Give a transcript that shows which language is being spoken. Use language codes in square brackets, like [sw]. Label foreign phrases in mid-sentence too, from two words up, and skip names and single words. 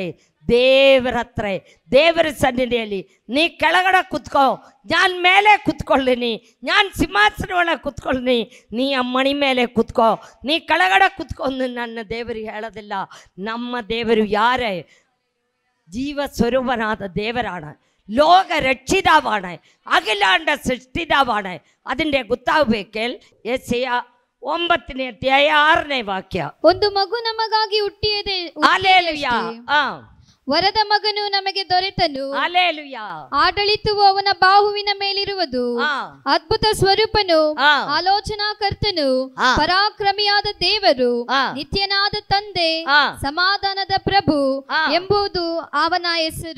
[kn] ದೇವರ ಹತ್ರ, ದೇವರ ಸನ್ನಿಧಿಯಲ್ಲಿ. ನೀ ಕೆಳಗಡೆ ಕುತ್ಕೋ, ನಾನು ಮೇಲೆ ಕುತ್ಕೊಳ್ಳಿನಿ, ನಾನು ಸಿಂಹಾಸನ ಒಳಗೆ ಕುತ್ಕೊಳ್ಳಿ. ನೀ ಅಮ್ಮಣಿ ಮೇಲೆ ಕುತ್ಕೋ, ನೀ ಕೆಳಗಡೆ ಕುತ್ಕೊಂಡು ನನ್ನ ದೇವರಿಗೆ ಹೇಳೋದಿಲ್ಲ. ನಮ್ಮ ದೇವರು ಯಾರೇ? ಜೀವ ಸ್ವರೂಪನಾದ ದೇವರಾണ്, [ml] ലോക രക്ഷിതാവാണ്, അഖിലാണ്ട സൃഷ്ടിതാവാണ്. [kn] അതിൻ്റെ ಗೊತ್ತಾಗಬೇಕೇಲ್. ಯೆಶಾಯ 9ನೇ ಅಧ್ಯಾಯ 6ನೇ ವಾಕ್ಯ. ಒಂದು ಮಗು ನಮಗಾಗಿ ಹುಟ್ಟಿಯದೆ, ಹಲ್ಲೆಲೂಯಾ. ವರದ ಮಗನು ನಮಗೆ ದೊರೆತನು, ಹಲ್ಲೆಲೂಯಾ. ಆಡಳಿತವು ಅವನ ಬಾಹುವಿನ ಮೇಲಿರುವುದು. ಅದ್ಭುತ ಸ್ವರೂಪನು, ಆಲೋಚನಾಕರ್ತನು, ಪರಾಕ್ರಮಿಯಾದ ದೇವರು, ನಿತ್ಯನಾದ ತಂದೆ, ಸಮಾಧಾನದ ಪ್ರಭು ಎಂಬುದು ಅವನ ಹೆಸರು.